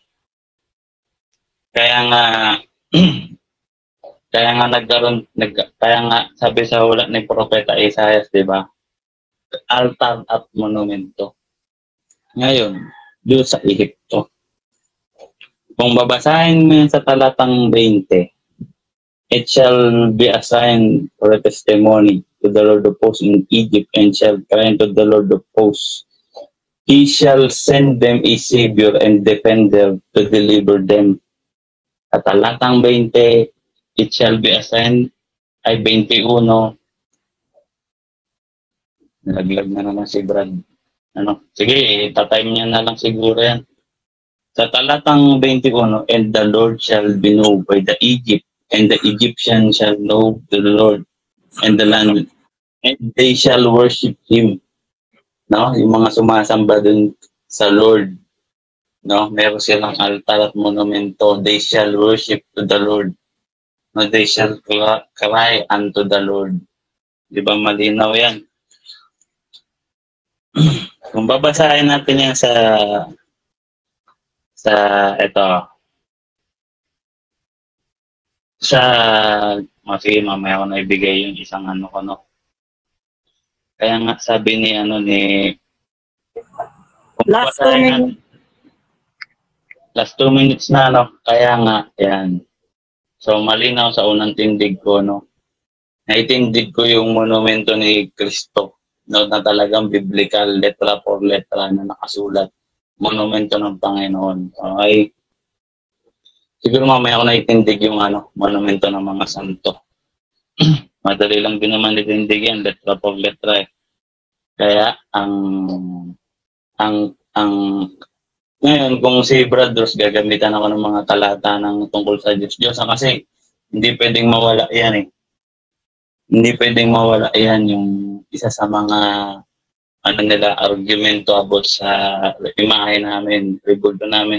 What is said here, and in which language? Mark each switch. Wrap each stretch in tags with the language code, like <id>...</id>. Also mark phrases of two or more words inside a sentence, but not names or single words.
<tl>Kaya nga sabi sa ulat ni Propeta Isaias, di ba? Altar at monumento. Ngayon, doon sa Ehipto. Kung babasahin mo yan sa talatang 20,</tl> <en>it shall be a sign for a testimony to the Lord of hosts in Egypt, and shall cry unto the Lord of hosts. He shall send them a Savior and defender to deliver them.</en> <tl>At talatang 20,</tl> <en>it shall be a sign,</en> <tl>ay 21. Nalaglag na naman si Brad. Sige, tatime niya na lang siguro yan. Sa talatang 21,</tl> <en>and the Lord shall be known by the Egypt, and the Egyptian shall know the Lord, and the land, and they shall worship Him.</en> <tl>No? Yung mga sumasamba dun sa Lord, no? Meron silang altar at monumento.</tl> <en>They shall worship to the Lord.</en> <tl>No?</tl> <en>They shall cry unto the Lord.</en> <tl>Di ba malinaw yan? Kung babasahin natin yan sa sige, mamaya ko na ibigay yung isang ko, no? Kaya nga sabi ni</tl> <en>Last 2 minutes. Last 2 minutes</en> <tl>na, no? Kaya nga, yan. So, malinaw sa unang tindig ko, no? Naitindig ko yung monumento ni Kristo, no? Na talagang biblical,</tl> <es>letra por letra</es> <tl>na nakasulat. Monumento ng Panginoon. Okay? Siguro mamaya ko naitindig yung monumento ng mga santo. Madali lang din naman itindig yan,</tl> <es>letra por letra</es> <tl>eh. Kaya ngayon kung si Brad Ross gagamitan ako ng mga talata ng tungkol sa Diyos kasi hindi pwedeng mawala yan eh. Hindi pwedeng mawala yan yung isa sa mga ano nila, argumento about sa imahe namin, rebulto namin.</tl>